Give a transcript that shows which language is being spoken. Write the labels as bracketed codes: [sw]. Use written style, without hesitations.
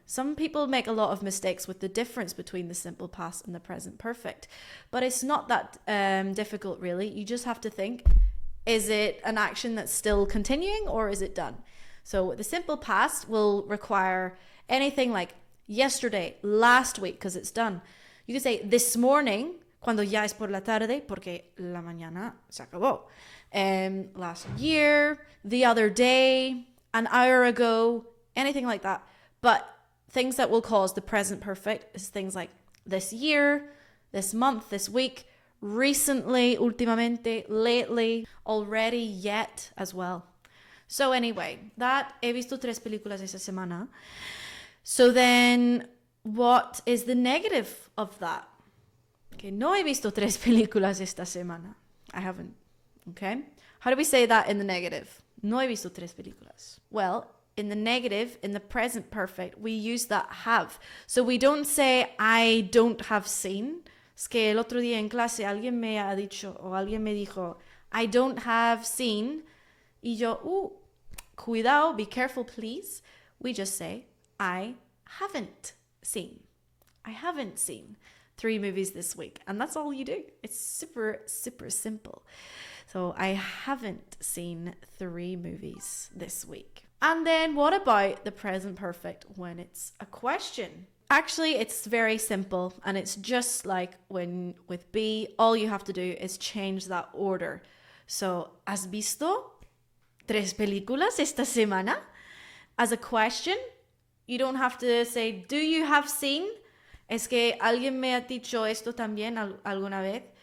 [en] Some people make a lot of mistakes with the difference between the simple past and the present perfect, but it's not that difficult really. You just have to think, is it an action that's still continuing or is it done? So the simple past will require anything like yesterday, last week, because it's done. You can say this morning, [es] cuando ya es por la tarde, porque la mañana se acabó. [en] Last year, the other day, an hour ago, anything like that. But things that will cause the present perfect is things like this year, this month, this week, recently, [es] últimamente, [en] lately, already, yet as well. So anyway, that [es] he visto 3 películas esta semana. [en] So then, what is the negative of that? [es] Okay, no he visto 3 películas esta semana. [en] I haven't. Okay? How do we say that in the negative? [es] No he visto 3 películas. [en] Well, in the negative, in the present perfect, we use that have. So we don't say I don't have seen. [es] Es que el otro día en clase alguien me ha dicho o alguien me dijo [en] I don't have seen. [es] Y yo, cuidado, [en] be careful please. We just say I haven't seen. I haven't seen 3 movies this week. And that's all you do. It's super, super simple. So I haven't seen 3 movies this week. And then what about the present perfect when it's a question? Actually, it's very simple and it's just like when with be, all you have to do is change that order. [es] So, ¿has visto 3 películas esta semana? [en] As a question, you don't have to say, do you have seen? [es] Es que alguien me ha dicho esto también alguna vez.